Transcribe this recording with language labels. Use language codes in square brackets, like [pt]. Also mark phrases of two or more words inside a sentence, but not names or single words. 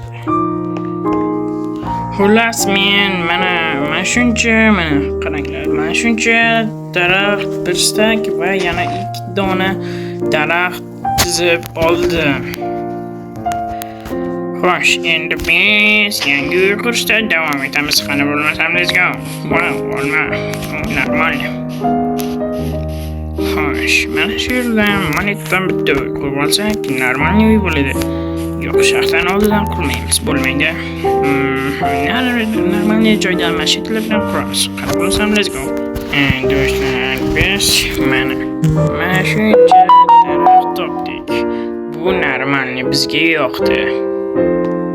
[uz] Xullas, mana shuncha, qaranglar, mana shuncha daraxt, bir stak va yana 2 dona daraxt chizib oldim. Xo'sh, endi biz yangi uy qurishda davom etamiz. Qani bo'lmasam, [en] let's go. Wow, normal. [uz] Xo'sh, mana shu yerdan monetdan bitta uy qurib olsak, normal uy bo'ladi. Yo'q, shaxsan oldidan qurmaymiz, bo'lmaydi. Normal joydan mashinalar bilan quramiz. Qani bo'lmasam, [en] let's go. [uz] Do'stlar, biz mana shuncha daraxt topdik. Bu normalni bizga yoqdi.